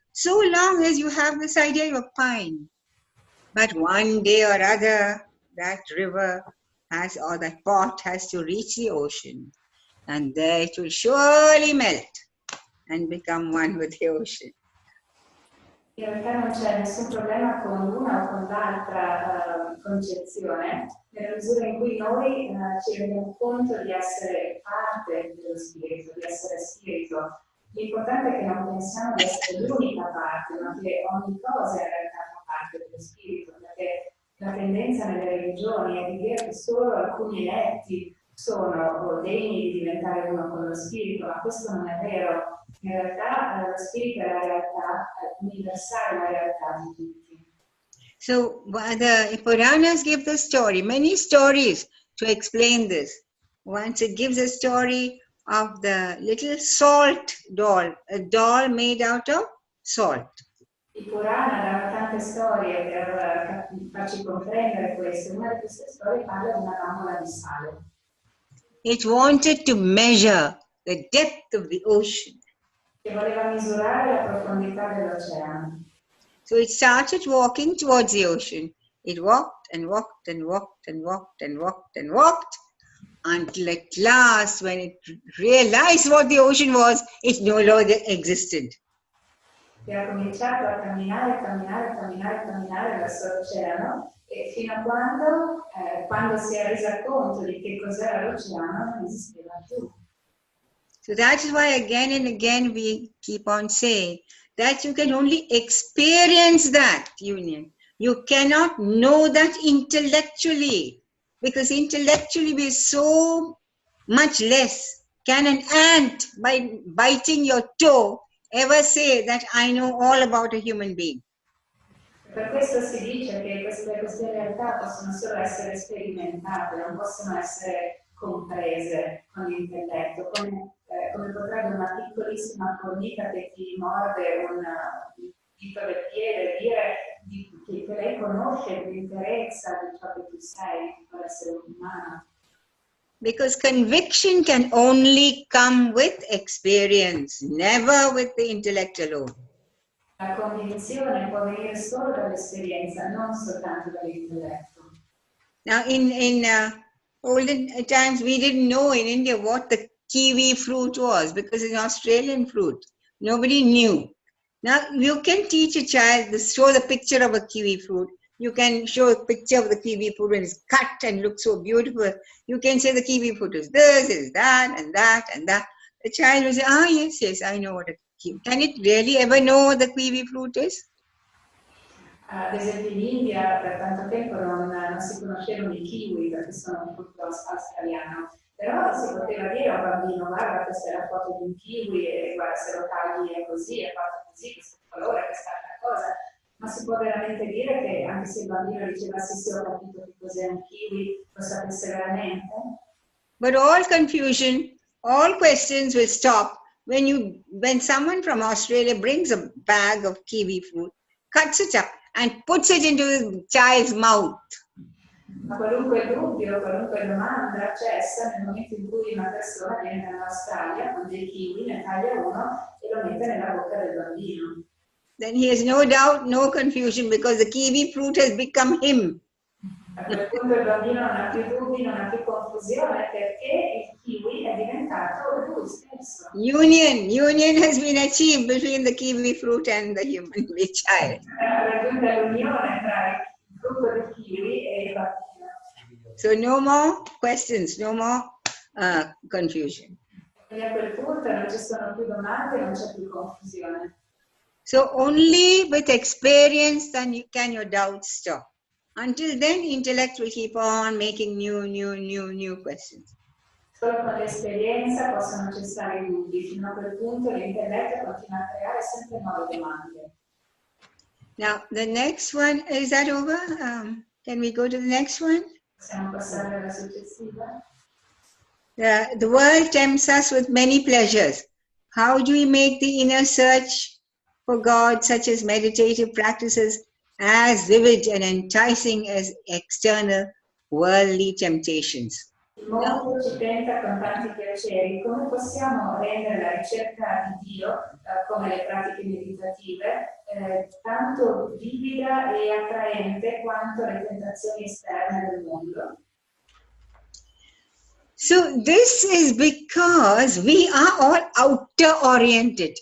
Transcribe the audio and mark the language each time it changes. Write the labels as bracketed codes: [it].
[en] So long as you have this idea, you're fine. But one day or other, that river has, or that pot has to reach the ocean. And there it will surely melt and become one with the ocean. [it] In realtà non c'è nessun problema con l'una o con l'altra concezione, nella misura in cui noi ci rendiamo conto di essere parte dello spirito, di essere spirito. L'importante è che non pensiamo di essere l'unica parte, ma che ogni cosa in realtà fa parte dello spirito, perché la tendenza nelle religioni è di dire che solo alcuni eletti sono degni di diventare uno con lo spirito, ma questo non è vero. In realtà lo spirito è la realtà universale, la realtà di tutti. [en] So the Puranas give the story, many stories to explain this. Once it gives a story of the little salt doll, a doll made out of salt. [it] I Purana danno tante storie per farci comprendere questo. Una di queste storie parla di una bambola di sale. [en] It wanted to measure the depth of the ocean. [it] Che voleva misurare la profondità dell'oceano. [en] So it started walking towards the ocean. It walked and walked and walked and walked and walked and walked until at last, when it realized what the ocean was, it no longer existed. [it] E ha cominciato a camminare, camminare, camminare, camminare verso l'oceano e fino a quando si è resa conto di che cos'era l'oceano non esisteva più. [en] So that is why again and again we keep on saying that you can only experience that union. You cannot know that intellectually, because intellectually we are so much less. Can an ant, by biting your toe, ever say that I know all about a human being? [it] Per questo si dice che queste realtà possono solo essere sperimentate, non possono essere comprese con l'intelletto, come potrebbe una piccolissima formica che ti morde un dito del piede dire che lei conosce l'interezza di ciò che tu sei, per essere un umano. [en] Because conviction can only come with experience, never with the intellect alone. [it] La convinzione può venire solo dall'esperienza, non soltanto dall'intelletto. [en] Now in olden times we didn't know in India what the kiwi fruit was, because it's an Australian fruit. Nobody knew. Now you can teach a child, show the picture of a kiwi fruit. You can show a picture of the kiwi fruit when it's cut and looks so beautiful. You can say the kiwi fruit is this, is that, and that, and that. The child will say, yes, I know what a kiwi. Can it really ever know what the kiwi fruit is? [it] Ad esempio in India per tanto tempo non si conoscevano i kiwi perché sono un frutto australiano, però si poteva dire a un bambino guarda questa è la foto di un kiwi e guarda se lo tagli è così, è fatto così, questo colore, quest'altra cosa. Ma si può veramente dire che anche se il bambino diceva sì ho capito che cos'è un kiwi, lo sapesse veramente? [en] But all confusion, all questions will stop when someone from Australia brings a bag of kiwi fruit, cuts it up and puts it into the child's mouth. [it] Ma qualunque dubbio, qualunque domanda cessa nel momento in cui una persona viene dall'Australia con dei kiwi, ne taglia uno e lo mette nella bocca del bambino. [en] Then he has no doubt, no confusion, because the kiwi fruit has become him. [it] A quel punto il bambino non ha più dubbi, non ha più confusione perché il kiwi è diventato lui stesso. [en] Union has been achieved between the kiwi fruit and the human child. [it] Raggiunta l'unione tra il frutto del kiwi e il bambino. [en] So no more questions, no more confusion. [it] Quindi a quel punto non ci sono più domande, non c'è più confusione. [en] So only with experience can your doubts stop. Until then, intellect will keep on making new questions. [it] Solo con l'esperienza possono cessare i dubbi, fino a quel punto l'intelletto continua a creare sempre nuove domande. [en] Now, the next one, is that over? Can we go to the next one? [it] Possiamo passare alla successiva? [en] The world tempts us with many pleasures. How do we make the inner search for God, such as meditative practices, as vivid and enticing as external worldly temptations? [it] Il mondo ci tenta con tanti piaceri. Come possiamo rendere la ricerca di Dio, come le pratiche meditative, tanto vivida e attraente quanto le tentazioni esterne del mondo? [en] So this is because we are all outer oriented.